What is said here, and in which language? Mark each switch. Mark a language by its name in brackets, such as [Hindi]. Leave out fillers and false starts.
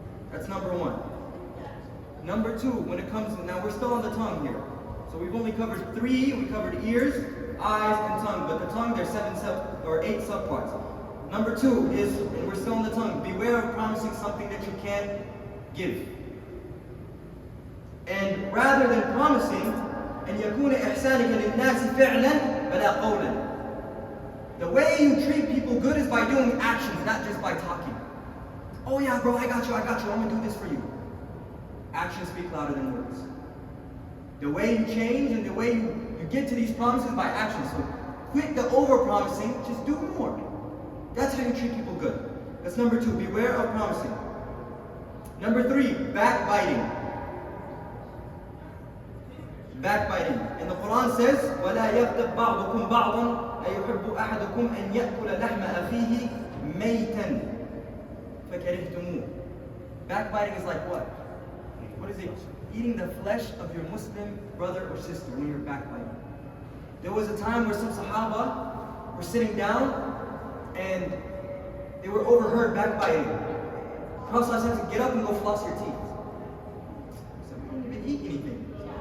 [English] That's number 1. Number 2, when it comes, now we're still on the tongue here. So we've only covered 3, we covered ears, eyes, and tongue. But the tongue, there's 8 subparts. Number 2 is, and we're still on the tongue, beware of promising something that you can't give. And rather than promising, [Arabic] أن يكون إحسانك للناس فعلا بلا قولا. [English] The way you treat people good is by doing actions, not just by talking. Oh yeah, bro, I got you, I'm gonna do this for you. Actions speak louder than words. The way you change and the way you get to these promises by actions. So quit the over-promising, just do more. That's how you treat people good. That's number 2, beware of promising. Number 3, backbiting. Backbiting. And the Quran says, [Arabic] وَلَا يَغْتَبْ بَعْضُكُمْ بَعْضًا أَيُحِبُّ أَحَدُكُمْ أَنْ يَأْكُلَ لَحْمَ أَخِيهِ مَيْتًا فَكَرِهْتُمُوهُ. [English] Backbiting is like what? What is it? Eating the flesh of your Muslim brother or sister when you're backbiting. There was a time where some Sahaba were sitting down and they were overheard backbiting. The Prophet said, get up and go floss your teeth. So we don't even eat anything.